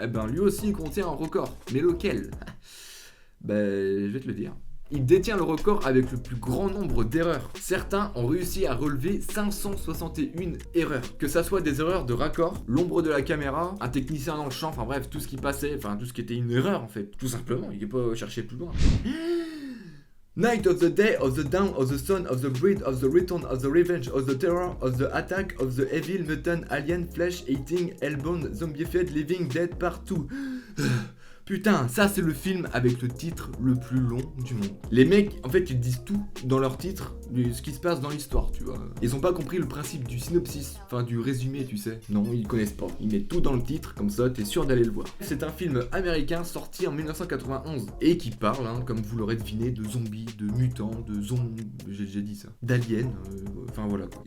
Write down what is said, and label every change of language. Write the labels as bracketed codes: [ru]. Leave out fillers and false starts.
[fr] Eh ben, lui aussi contient un record. Mais lequel? Ben, je vais te le dire. Il détient le record avec le plus grand nombre d'erreurs. Certains ont réussi à relever 561 erreurs. Que ça soit des erreurs de raccord, l'ombre de la caméra, un technicien dans le champ, enfin bref, tout ce qui passait, enfin tout ce qui était une erreur en fait. Tout simplement, il n'est pas cherché plus loin. [en] Night of the day, of the dawn, of the sun, of the breed, of the return, of the revenge, of the terror, of the attack, of the evil, mutant, alien, flesh, eating, hellbound, zombified, living, dead, [fr] partout. Putain, ça c'est le film avec le titre le plus long du monde. Les mecs, en fait, ils disent tout dans leur titre, ce qui se passe dans l'histoire, tu vois. Ils ont pas compris le principe du synopsis, enfin du résumé, tu sais. Non, ils connaissent pas. Ils mettent tout dans le titre, comme ça, t'es sûr d'aller le voir. C'est un film américain sorti en 1991 et qui parle, hein, comme vous l'aurez deviné, de zombies, de mutants, de zombies, j'ai dit ça, d'aliens, enfin voilà quoi.